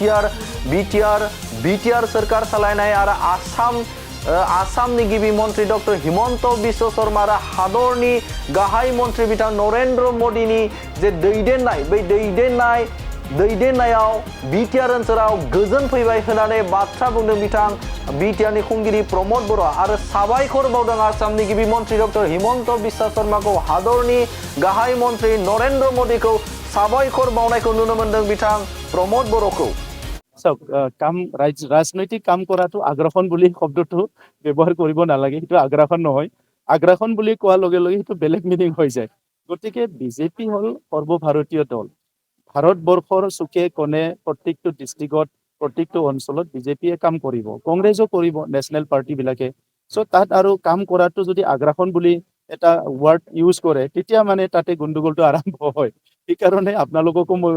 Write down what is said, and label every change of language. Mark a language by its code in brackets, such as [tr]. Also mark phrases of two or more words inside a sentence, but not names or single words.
[brx] बिटिआर सोरखार सालायनाय आरो आसामनि गिबि मन्त्रि डक्टर हिमन्त बिश्व शर्मा आरो हादरनि गाहाय मन्त्रि बिथां नरेन्द्र मोदीनि जे दैदेननाय बै दैदेननायाव बिटिआर ओनसोलाव गोजोन फैबाय होननानै बाथ्रा बुंदों बिथां बिटिआरनि खुंगिरि प्रमद बर'आ आरो साबायखर बावदों आसामनि गिबि मन्त्रि डक्टर हिमन्त बिश्व शर्माखौ हादरनि गाहाय मन्त्रि नरेन्द्र मोदीखौ साबायखर बावनायखौ नुनो मोनदों बिथां प्रमद बर'खौ [as] राजनৈতিক কাম কৰাটো আগ্ৰাসন বুলি শব্দটো ব্যৱহাৰ কৰিব নালাগে সেইটো আগ্ৰাসন নহয় আগ্ৰাসন বুলি কোৱাৰ লগে লগে সেইটো বেলেগ মিনিং হৈ যায় গতিকে বিজেপি হ'ল সৰ্বভাৰতীয় দল ভাৰতবৰ্ষৰ চুকে কোণে প্ৰত্যেকটো ডিষ্ট্ৰিক্টত প্ৰত্যেকটো অঞ্চলত বিজেপিয়ে কাম কৰিব কংগ্ৰেছো কৰিব নেশ্যনেল পাৰ্টিবিলাকে চ' তাত আৰু কাম কৰাটো যদি আগ্ৰাসন বুলি এটা [en] word use [as] কৰে তেতিয়া মানে তাতে গণ্ডগোলটো আৰম্ভ হয় সেইকাৰণে আপোনালোককো মই